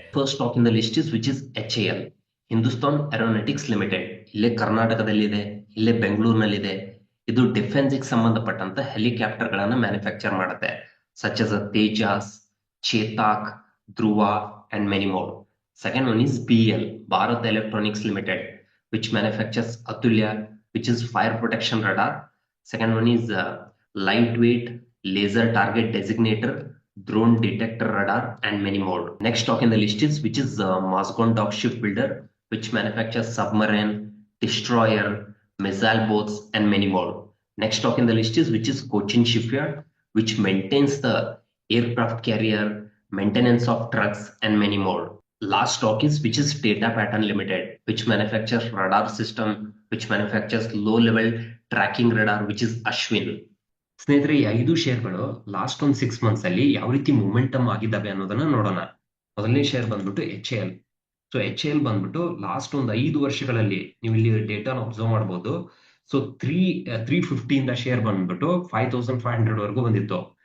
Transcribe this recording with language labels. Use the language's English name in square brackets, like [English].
[English] First stock in the list is which is HAL, Hindustan Aeronautics Limited. [Kannada] ಇಲ್ಲೇ ಕರ್ನಾಟಕದಲ್ಲಿದೆ, ಇಲ್ಲೇ ಬೆಂಗಳೂರಿನಲ್ಲಿದೆ. ಇದು ಡಿಫೆನ್ಸ್ಗೆ ಸಂಬಂಧಪಟ್ಟಂತ ಹೆಲಿಕಾಪ್ಟರ್ಗಳನ್ನು ಮ್ಯಾನುಫ್ಯಾಕ್ಚರ್ ಮಾಡುತ್ತೆ, [English] Such as Tejas, Chetak, Dhruv and many more. Second one is BL, Bharat Electronics Limited, which manufactures Atulya, which is fire protection radar. Second one is lightweight laser target designator, drone detector radar and many more. Next stock in the list is which is Mazagon Dock Shipbuilder, which manufactures submarine, destroyer, missile boats and many more. Next stock in the list is which is Cochin Shipyard, which maintains the aircraft carrier, maintenance of trucks and many more. Last stock is which is Data Pattern Limited, which manufactures radar system, which manufactures low level tracking radar, which is Ashwin. [Kannada] ಸ್ನೇಹಿತರೆ, ಈ 5 ಶೇರ್ಗಳು last ಒಂದು 6 months ಅಲ್ಲಿ ಯಾವ ರೀತಿ momentum ಆಗಿದ್ದಾವೆ ಅನ್ನೋದನ್ನ ನೋಡೋಣ. ಮೊದಲನೇ ಶೇರ್ ಬಂದ್ಬಿಟ್ಟು HAL. ಸೊ HAL ಬಂದ್ಬಿಟ್ಟು ಲಾಸ್ಟ್ ಒಂದು 5 ವರ್ಷಗಳಲ್ಲಿ ನೀವು ಇಲ್ಲಿ ಡೇಟಾನ ಅಬ್ಸರ್ವ್ ಮಾಡಬಹುದು. ಸೊ 350 ಇಂದ ಶೇರ್ ಬಂದ್ಬಿಟ್ಟು 5500 ವರೆಗೂ ಬಂದಿತ್ತು.